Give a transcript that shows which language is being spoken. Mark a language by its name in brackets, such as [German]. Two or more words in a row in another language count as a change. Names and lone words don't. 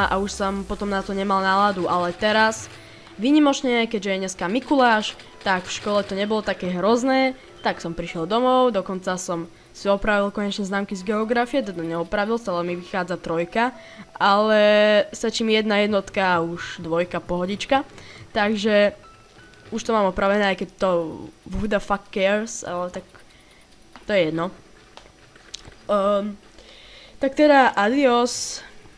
[Slovak] a už som potom na to nemal náladu, ale teraz výnimočne, keďže je dneska Mikuláš, tak v škole to nebolo také hrozné, tak som prišiel domov, dokonca som si opravil konečne známky z geografie, teda neopravil, stále mi vychádza 3, ale stačí mi 1 jednotka a už 2 pohodička, takže už to mám opravené, aj keď to [English] who the fuck cares, [Slovak] ale tak to je jedno. Tak teda adios.